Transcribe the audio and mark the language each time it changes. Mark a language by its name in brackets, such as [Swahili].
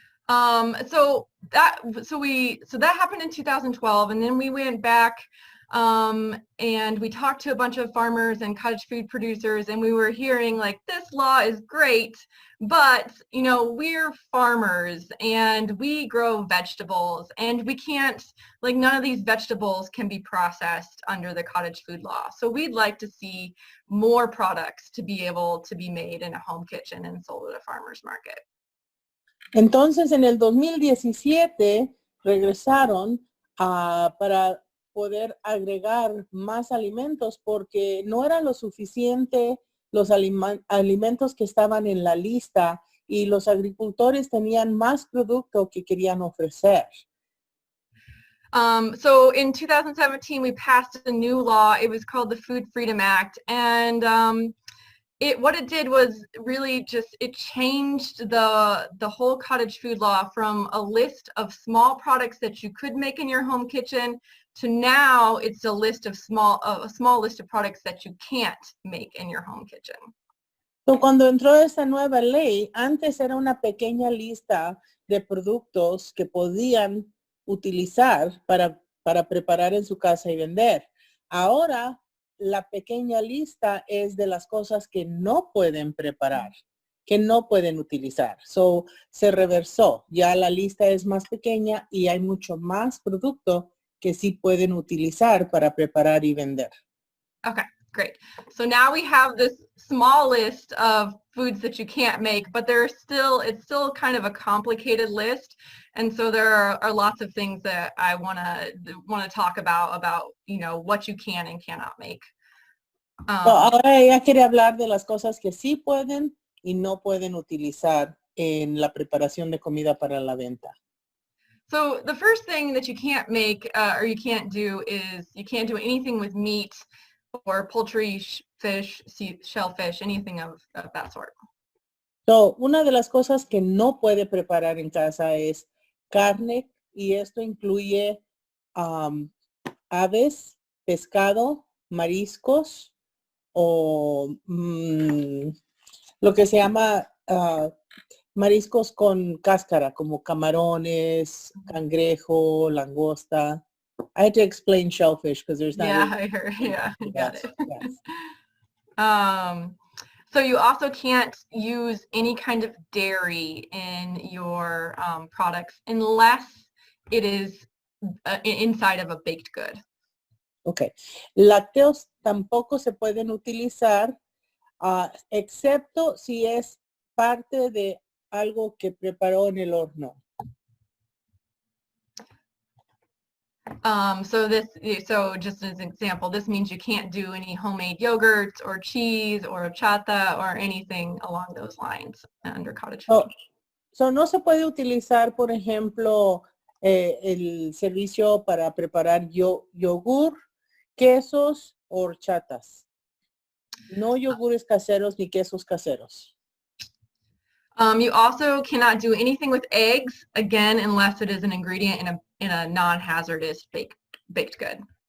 [English] So that happened in 2012, and then we went back and we talked to a bunch of farmers and cottage food producers, and we were hearing like, this law is great, but we're farmers and we grow vegetables, and we can't, none of these vegetables can be processed under the cottage food law. So we'd like to see more products to be able to be made in a home kitchen and sold at a farmer's market. [Spanish] Entonces, en el 2017 regresaron para poder agregar más alimentos porque no eran lo suficiente los alimentos que estaban en la lista y los agricultores tenían más producto que querían ofrecer. [English] So in 2017, we passed a new law. It was called the Food Freedom Act, and what it did was really it changed the whole cottage food law from a list of small products that you could make in your home kitchen to now it's a small list of products that you can't make in your home kitchen. [Spanish] So, cuando entró esta nueva ley, antes era una pequeña lista de productos que podían utilizar para preparar en su casa y vender. Ahora la pequeña lista es de las cosas que no pueden preparar, que no pueden utilizar. So, se reversó. Ya la lista es más pequeña y hay mucho más producto que sí pueden utilizar para preparar y vender. [English] Okay. Great. So now we have this small list of foods that you can't make, but it's still kind of a complicated list. And so there are lots of things that I want to talk about, you know, what you can and cannot make. [Spanish] Ahora ella quiere hablar de las cosas que sí pueden y no pueden utilizar en la preparación de comida para la venta. [English] So the first thing that you can't make or you can't do is you can't do anything with meat or poultry, fish, shellfish, anything of that sort. [Spanish] So, una de las cosas que no puede preparar en casa es carne, y esto incluye aves, pescado, mariscos o lo que se llama mariscos con cáscara, como camarones, cangrejo, langosta. [English] I had to explain shellfish because there's not. Yeah, I heard. Yeah, I got it. Yes. So you also can't use any kind of dairy in your products unless it is inside of a baked good. Okay. [Spanish] Lácteos tampoco se pueden utilizar, excepto si es parte de algo que preparó en el horno. [English] So just as an example, this means you can't do any homemade yogurts or cheese or horchata or anything along those lines under cottage food. [Spanish] So no se puede utilizar, por ejemplo, el servicio para preparar yogur, quesos o horchatas. No yogures caseros ni quesos caseros. [English] You also cannot do anything with eggs, again, unless it is an ingredient in a non-hazardous baked good.